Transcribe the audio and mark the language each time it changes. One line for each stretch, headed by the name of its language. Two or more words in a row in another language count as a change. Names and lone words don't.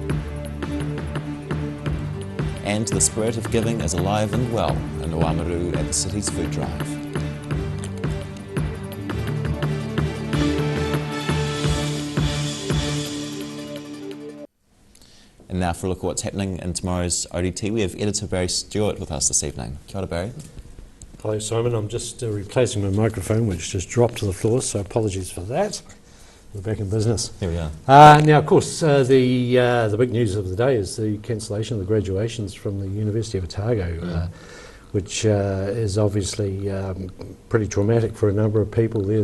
English: And the spirit of giving is alive and well in Oamaru at the city's food drive. And now for a look at what's happening in tomorrow's ODT. We have editor Barry Stewart with us this evening.
Māori: Kia ora, Barry.
English: Hello, Simon. I'm just replacing my microphone, which just dropped to the floor, so apologies for that. We're back in business. Here we are. Now, of course, the big news of the day is the cancellation of the graduations from the University of Otago, which is obviously pretty traumatic for a number of people there.